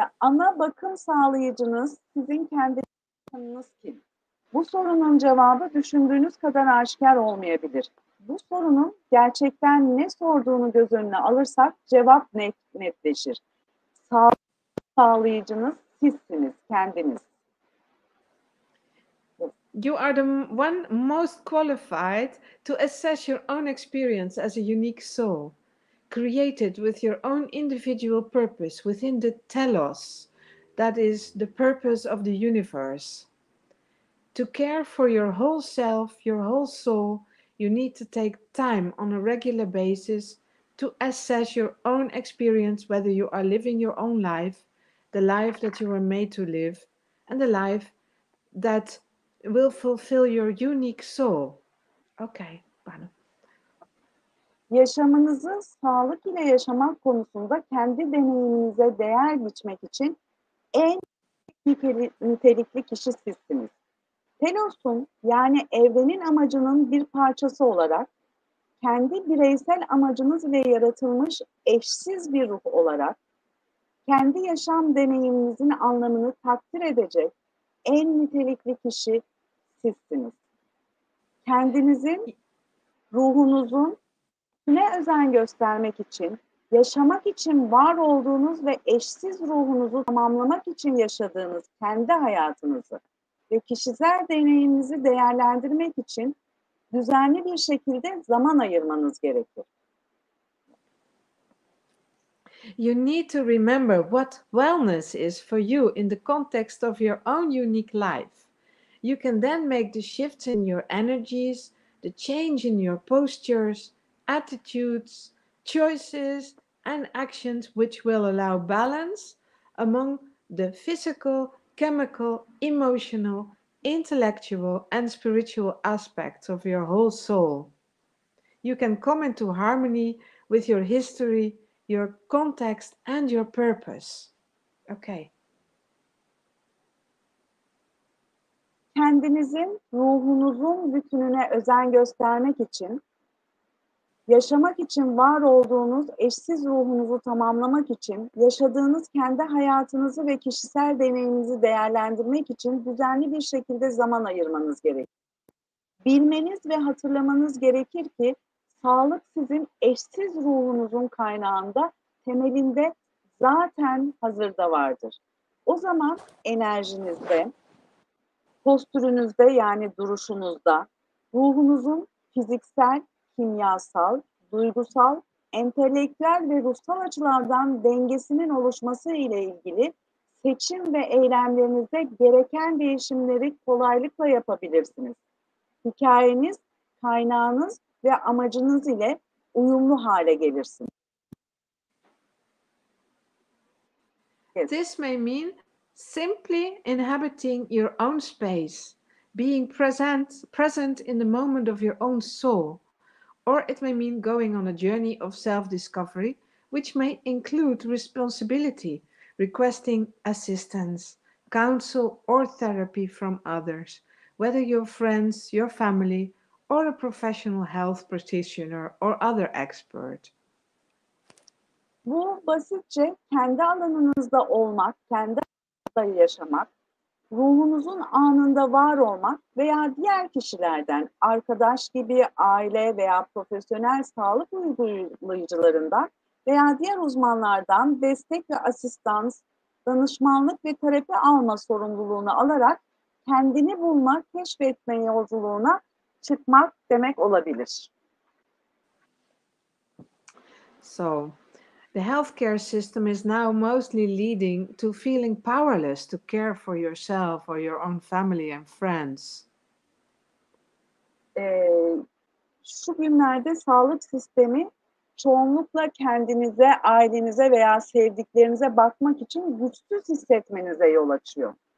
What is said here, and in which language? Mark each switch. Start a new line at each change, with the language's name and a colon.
Turkish: Ana bakım sağlayıcınız sizin kendi tanınız kim? Bu sorunun cevabı düşündüğünüz kadar aşikar olmayabilir. Bu sorunun gerçekten ne sorduğunu göz önüne alırsak cevap netleşir. Sağlayıcınız sizsiniz, kendiniz.
English: You are the one most qualified to assess your own experience as a unique soul, created with your own individual purpose within the telos, that is the purpose of the universe. To care for your whole self, your whole soul, you need to take time on a regular basis to assess your own experience, whether you are living your own life, the life that you were made to live, and the life that will fulfill your unique soul. Okay, Banu.
Turkish: Yaşamınızı sağlık ile yaşamak konusunda kendi deneyiminize değer biçmek için en nitelikli kişi sizsiniz. Telos'un yani evrenin amacının bir parçası olarak kendi bireysel amacınız ile yaratılmış eşsiz bir ruh olarak kendi yaşam deneyiminizin anlamını takdir edecek en nitelikli kişi sizsiniz. Kendinizin, ruhunuzun ne özen göstermek için, yaşamak için var olduğunuz ve eşsiz ruhunuzu tamamlamak için yaşadığınız kendi hayatınızı ve kişisel deneyiminizi değerlendirmek için düzenli bir şekilde zaman ayırmanız gerekir.
English: You need to remember what wellness is for you in the context of your own unique life. You can then make the shifts in your energies, the change in your postures, attitudes, choices, and actions which will allow balance among the physical, chemical, emotional, intellectual, and spiritual aspects of your whole soul. You can come into harmony with your history, your context, and your purpose. Okay.
Turkish: Kendinizin, ruhunuzun bütününe özen göstermek için, yaşamak için var olduğunuz eşsiz ruhunuzu tamamlamak için, yaşadığınız kendi hayatınızı ve kişisel deneyiminizi değerlendirmek için düzenli bir şekilde zaman ayırmanız gerekir. Bilmeniz ve hatırlamanız gerekir ki, sağlık sizin eşsiz ruhunuzun kaynağında, temelinde zaten hazırda vardır. O zaman enerjinizde, postürünüzde yani duruşunuzda, ruhunuzun fiziksel, kimyasal, duygusal, entelektüel ve ruhsal açılardan dengesinin oluşması ile ilgili seçim ve eylemlerinizde gereken değişimleri kolaylıkla yapabilirsiniz. Hikayeniz, kaynağınız ve amacınız ile uyumlu hale gelirsiniz.
English: Yes. This may mean simply inhabiting your own space, being present in the moment of your own soul, or it may mean going on a journey of self-discovery, which may include responsibility, requesting assistance, counsel, or therapy from others, whether your friends, your family, or a professional health practitioner or other expert.
Turkish: Bu basitçe kendi alanınızda olmak, kendi alanınızda yaşamak, ruhunuzun anında var olmak veya diğer kişilerden, arkadaş gibi, aile veya profesyonel sağlık uygulayıcılarından veya diğer uzmanlardan destek ve asistans, danışmanlık ve terapi alma sorumluluğunu alarak kendini bulmak, keşfetme yolculuğuna çıkmak demek olabilir.
English: So, the healthcare system is now mostly leading to feeling powerless to care for yourself or your own family and friends.
Turkish: Şu günlerde sağlık sistemi çoğunlukla kendinize, ailenize veya sevdiklerinize bakmak için güçsüz hissetmenize yol açıyor.